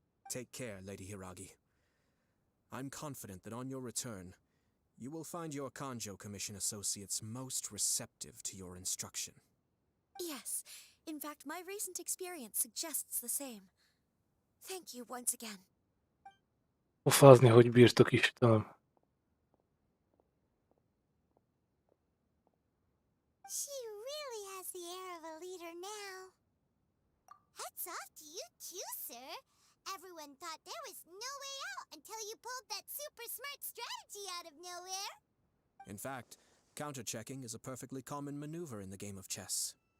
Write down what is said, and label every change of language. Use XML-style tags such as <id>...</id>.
<en>Take care, Lady Hiragi. I'm confident that on your return, you will find your Kanjo Commission associates most receptive to your instruction. Yes, in fact, my recent experience suggests the same. Thank you once again.</en> <hu>Pofázni, hogy bírtok, Istenem.</hu> <en>She really has the air of a leader now. Hats off to you too, sir. Everyone thought there was no way out until you pulled that super smart strategy out of nowhere. In fact, counter-checking is a perfectly common maneuver in the game of chess.</en>